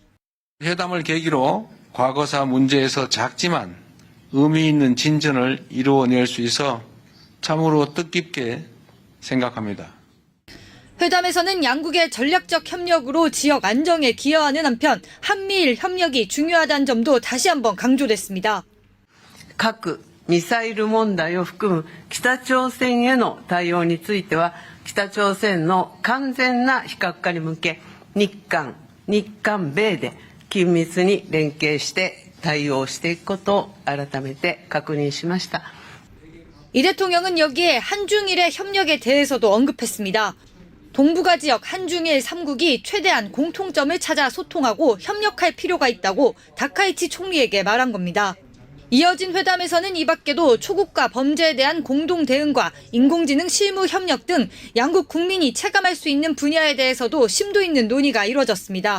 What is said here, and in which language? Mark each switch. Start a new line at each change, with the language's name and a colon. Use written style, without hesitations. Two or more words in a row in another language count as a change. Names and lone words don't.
Korean: 회담을 계기로 과거사 문제에서 작지만 의미 있는 진전을 이루어낼 수 있어 참으로 뜻깊게 생각합니다. 회담에서는 양국의 전략적 협력으로 지역 안정에 기여하는 한편 한미일 협력이 중요하다는 점도 다시 한번 강조됐습니다.
Japanese: 核・ミサイル問題を含む北朝鮮への対応については、北朝鮮の完全な非核化に向け、日韓米で緊密に連携して対応していくことを改めて確認しました。
Korean: 이 대통령은 여기에 한중일의 협력에 대해서도 언급했습니다. 동북아 지역 한중일 3국이 최대한 공통점을 찾아 소통하고 협력할 필요가 있다고 다카이치 총리에게 말한 겁니다. 이어진 회담에서는 이 밖에도 초국가 범죄에 대한 공동 대응과 인공지능 실무 협력 등 양국 국민이 체감할 수 있는 분야에 대해서도 심도 있는 논의가 이뤄졌습니다.